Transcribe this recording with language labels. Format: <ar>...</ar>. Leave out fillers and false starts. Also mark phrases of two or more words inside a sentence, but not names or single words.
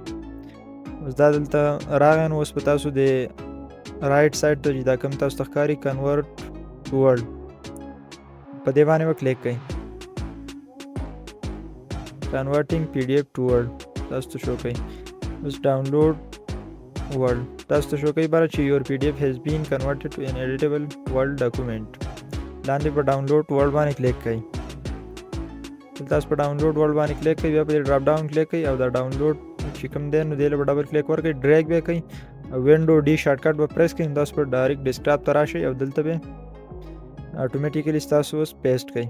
<ps>اوس دا دلته راغی نو اوس په تاسو د</ps> <en>right side</en> <ps>ته چې دا کوم تاسو ته ښکاري</ps> <en>convert to Word</en> <ps>په دې باندې به کلیک کړئ.</ps> <en>converting PDF to Word</en> <ps>تاسو ته شو کوي. اوس</ps> <en>download Word</en> <ps>تاسو ته شو کوي باره چې</ps> <en>your PDF has been converted to an editable Word document.</en> <ps>لاندې په</ps> <en>download Word</en> <ps>باندې کلیک کړئ. تاسو په</ps> <en>download Word</en> <ps>باندې کلیک کړئ بیا په</ps> <en>drop down</en> <ps>کلیک کړئ او دا ډاونلوډ چې کوم دی نو دې له</ps> <en>double click</en> <ps>ورکړئ. ډریګ به کړئ او</ps> <en>Windows D shortcut</en> <ps>به پریس کړئ. تاسو په</ps> <en>direct desktop</en> <ps>ته راشئ او دلته به اتوماتیکلی تاسو اوس پیسټ کړئ.</ps>